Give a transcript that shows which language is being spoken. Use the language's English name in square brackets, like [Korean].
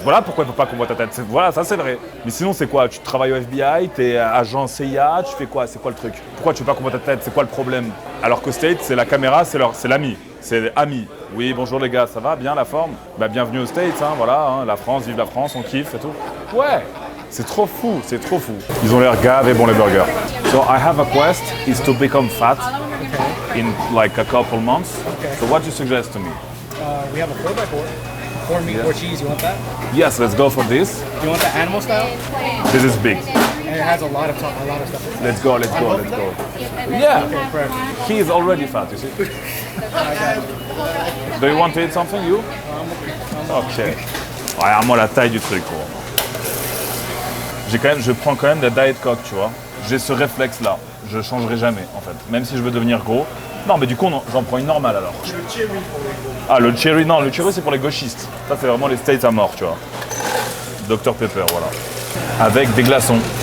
[French] Voilà pourquoi il faut pas qu'on voit ta tête. Voilà, ça c'est vrai. Mais sinon, c'est quoi? Tu travailles au FBI, t'es agent CIA, tu fais quoi? C'est quoi le truc? Pourquoi tu veux pas qu'on voit ta tête? C'est quoi le problème? Alors qu'au States, c'est la caméra, c'est l'ami. C'est ami. Oui, bonjour les gars, ça va? Bien la forme? Bienvenue aux States, hein, voilà, hein, la France, vive la France, on kiffe, c'est tout. Ouais, c'est trop fou, c'est trop fou. Ils ont l'air gaves et bons les burgers. [English] So I have a quest is to become fat in like a couple months. So what do you suggest to me? We have a 4x4. 4 meat, 4 cheese, you want that? Yes, let's go for this. You want the animal style? This is big. And it has a lot of stuff. Let's go. Yeah, Okay, perfect. he is already fat, you see. Do you want to eat something, you? Ok. [French] Regarde-moi la taille du truc, gros. Je prends quand même de la Diet Coke, tu vois. J'ai ce réflexe-là. Je changerai jamais, en fait. Même si je veux devenir gros. Non, mais du coup, j'en prends une normale, alors. Le cherry pour les gros. Ah, le cherry, non. Le cherry, c'est pour les gauchistes. Ça, c'est vraiment les States à mort, tu vois. Dr Pepper, voilà. Avec des glaçons.